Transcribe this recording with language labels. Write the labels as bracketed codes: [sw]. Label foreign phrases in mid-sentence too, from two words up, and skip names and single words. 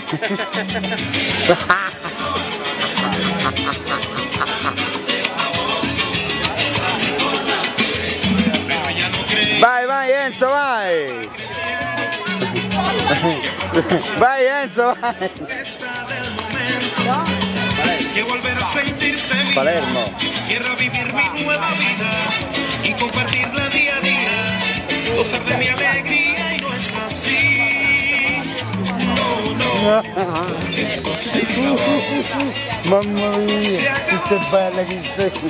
[it] Vai Enzo, vai! Vai Enzo, vai! Palermo. [es] Quiero vivir mi nueva vida y compartirla día a día, gozar de mi alegría y no es así. No, eso se [it] Mamma mia, che stai bella che sei!